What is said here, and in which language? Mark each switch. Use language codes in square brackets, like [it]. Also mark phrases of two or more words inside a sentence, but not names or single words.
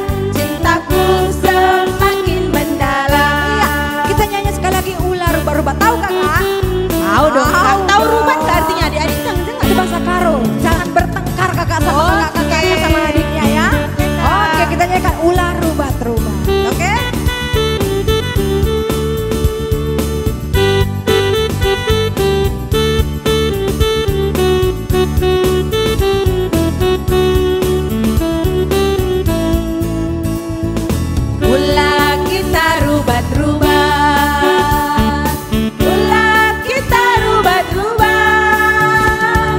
[id] Cintaku semakin mendalam. Iya, kita nyanyi sekali lagi ular rubah-rubah. Tahu kakak? Tahu dong, Kak. Tahu rubat nggak artinya adik-adik? Itu bahasa Karo. Jangan bertengkar kakak sama kakaknya sama adiknya ya. Oke, kita nyanyikan ular rubat-rubat. Oke? [btx] Ulah kita rubat-rubat, ulah kita rubat-rubat.